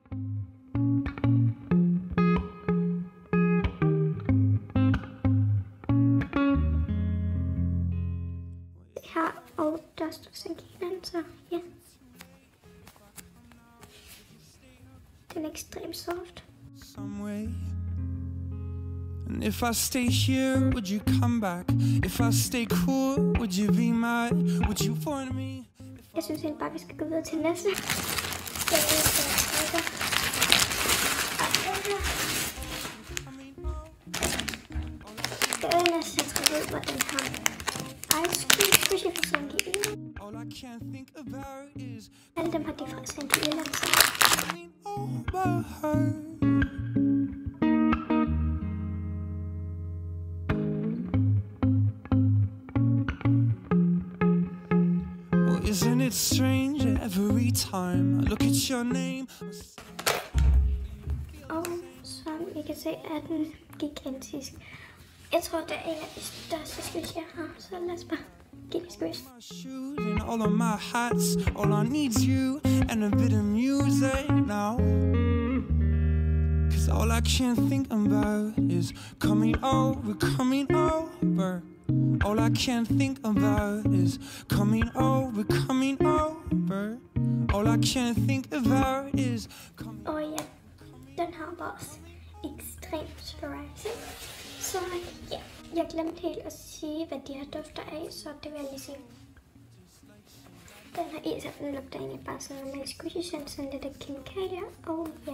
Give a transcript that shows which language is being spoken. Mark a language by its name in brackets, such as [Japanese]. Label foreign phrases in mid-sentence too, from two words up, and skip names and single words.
[Danish] Her, og der står Sankina, så ja. Den er ekstremt soft. [English] And if I stay here, would you come back? If I stay cool, would you be mine? Would you find me? [Danish] Jeg synes egentlig bare, vi skal gå videre til næste. Det er næste, jeg tror ud, hvor den har [English] ice cream squishy [Danish] fra Sankina. Alle dem har de fra Sankina. [English] Isn't it strange every time I look at your name? [Danish] Og som I kan se, er den gigantisk. Jeg tror, det er en af de største squish, jeg har. Så lad os bare give det squish. [English] All of my hats, all I need's you and a bit of music now. Cause all I can think about is coming over. All I can think about is coming over. All I can think about is coming. [Danish] Og ja, den har bare også ekstremt rising. Så ja, jeg glemte helt at sige, hvad de her dufter af, så det vil jeg lige sige. Den her is, den lugter egentlig bare sådan normal squishy, sådan lidt af kemikalier, og ja.